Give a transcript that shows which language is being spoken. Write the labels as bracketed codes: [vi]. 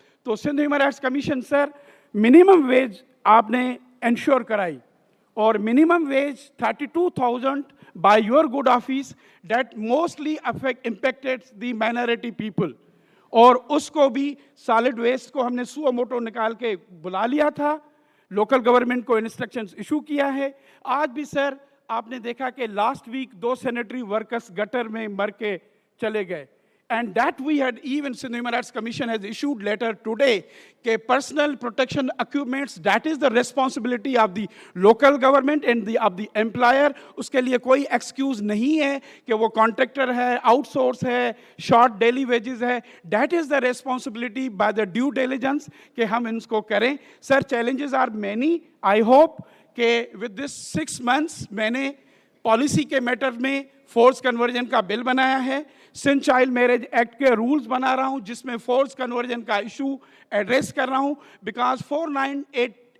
[hi] तो Sindh human rights commission sir minimum wage आपने ensure कराई, और minimum wage 32,000 [en] by your good office that mostly impacted the minority people, [hi] और उसको भी सॉलिड वेस्ट को हमने सुओ मोटो निकाल के बुला लिया था, लोकल गवर्नमेंट को इंस्ट्रक्शंस इशू किया है। आज भी सर आपने देखा कि last week 2 sanitary workers gutter में मर के चले गए, [en] and that we had, even Sindh Human Rights Commission has issued letter today कि personal protection equipments, that is the responsibility of the local government and of the employer। [hi] उसके लिए कोई excuse नहीं है कि वो contractor है, outsource है, short daily wages है, [en] that is the responsibility by the due diligence [hi] कि हम इनको करें। [en] Sir, challenges are many, I hope [hi] कि with this 6 months मैंने पॉलिसी के मैटर में फोर्स कन्वर्जन का बिल बनाया है, सिंध चाइल्ड मैरिज एक्ट के रूल्स बना रहा हूं जिसमें फोर्स कन्वर्जन का इशू एड्रेस कर रहा हूं, बिकॉज 498